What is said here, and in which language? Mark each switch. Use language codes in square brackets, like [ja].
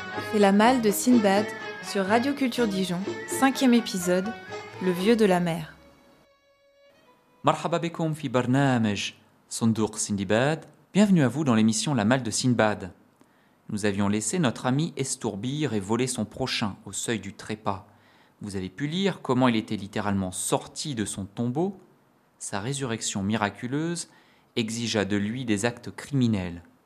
[fr] C'est La Malle de Sinbad sur Radio Culture Dijon, 5e épisode, Le Vieux de la Mer. [ar] مرحبا بكم في برنامج صندوق سندباد. [fr] Bienvenue à vous dans l'émission La Malle de Sinbad. Nous avions laissé notre ami estourbir et voler son prochain au seuil du trépas. Vous avez pu lire comment il était littéralement sorti de son tombeau, sa résurrection miraculeuse exigea de lui des actes criminels.